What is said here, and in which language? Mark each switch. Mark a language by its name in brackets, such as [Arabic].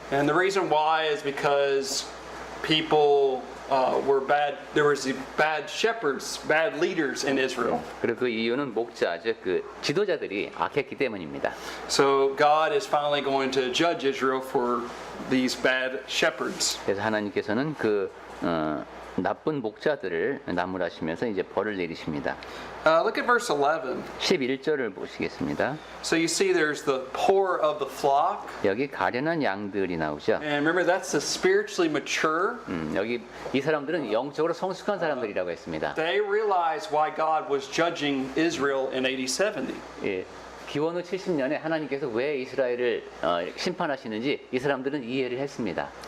[English] And the reason why is because people were bad. There was bad shepherds, bad leaders in Israel. [Korean] 그리고 그 이유는 목자, 즉 그 지도자들이 악했기 때문입니다. [English] So God is finally going to judge Israel for these bad shepherds. [Korean] 그래서 하나님께서는 그 나쁜 목자들을 나무라시면서 이제 벌을 내리십니다. [English] Look at verse 11. [Korean] 11절을 보시겠습니다. [English] So you see there's the poor of the flock. [Korean] 여기 가련한 양들이 나오죠. [English] And remember that's the spiritually mature. [Korean] 여기 이 사람들은 영적으로 성숙한 사람들이라고 했습니다. [English] They realized why God was judging Israel in AD 70. [Korean] 예, 기원 후 70년에 하나님께서 왜 이스라엘을 심판하시는지 이 사람들은 이해를 했습니다.